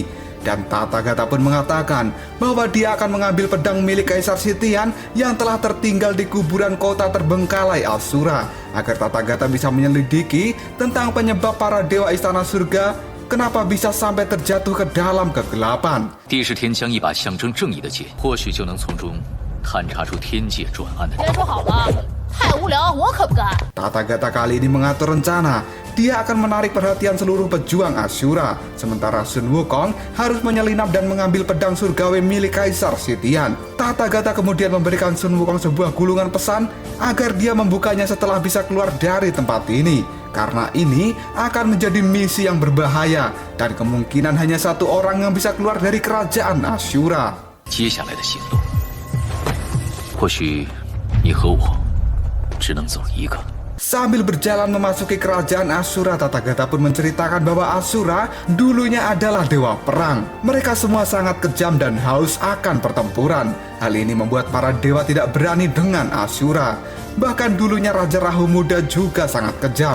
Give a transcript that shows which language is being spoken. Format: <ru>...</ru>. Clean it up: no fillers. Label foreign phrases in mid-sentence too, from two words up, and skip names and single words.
<id>Dan Tathagata pun mengatakan bahwa dia akan mengambil pedang milik Kaisar Sitian yang telah tertinggal di kuburan kota terbengkalai Ashura, agar Tathagata bisa menyelidiki tentang penyebab para dewa istana surga kenapa bisa sampai terjatuh ke dalam kegelapan.</id> <zh>地是天将一把象征正义的剑，或许就能从中探查出天界转暗的。别说好了，太无聊，我可不干。</zh> <id>Tathagata kali ini mengatur rencana. Dia akan menarik perhatian seluruh pejuang Ashura, sementara Sun Wukong harus menyelinap dan mengambil pedang surgawi milik Kaisar Sitian. Tathagata kemudian memberikan Sun Wukong sebuah gulungan pesan agar dia membukanya setelah bisa keluar dari tempat ini. Karena ini akan menjadi misi yang berbahaya dan kemungkinan hanya satu orang yang bisa keluar dari kerajaan Ashura.</id> <zh>接下来的行动，或许你和我只能走一个。</zh> <id>Sambil berjalan memasuki kerajaan Ashura, Tathagata pun menceritakan bahwa Ashura dulunya adalah dewa perang. Mereka semua sangat kejam dan haus akan pertempuran. Hal ini membuat para dewa tidak berani dengan Ashura. Bahkan dulunya Raja Rahu Muda juga sangat kejam.</id>